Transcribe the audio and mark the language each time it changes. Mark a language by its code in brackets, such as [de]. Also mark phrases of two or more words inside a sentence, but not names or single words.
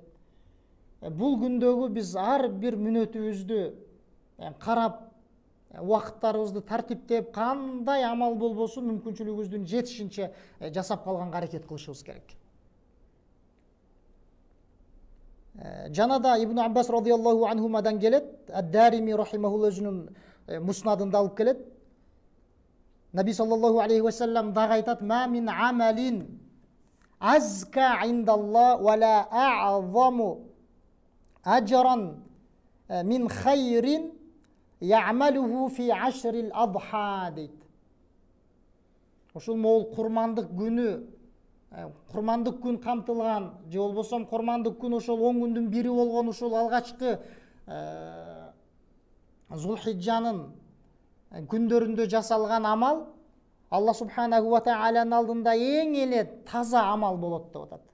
[ky] Бул күндөгү биз ар бир мүнөтүбүздү карап, убакыттарыбызды тартиптеп, кандай амал болбосун мүмкүнчүлүгүбүздүн жетишинче жасап калганга аракет кылышыбыз керек. Жана да Ибн Аббас [ar] رضي الله عنهما [ky] келет, Ад-Дарими рахимахулла өзүнүн муснадында алып келет. Наби [ar] صلى الله عليه وسلم [ky] дагы айтат: [ar] "ما من عمل أزكى عند الله ولا أعظم أجرا من خير يعمله في عشر الأضحى" дейт. [ky] Ушул могул курмандык күнү, курмандык күн камтылган, же болбосо курмандык күн ошол 10 күндүн бири болгон ушул алгачкы Зулхиджанын күндөрүндө жасалган амал [ar] الله سبحانه وتعالى [ky] алдында эң эле таза амал болот деп атат.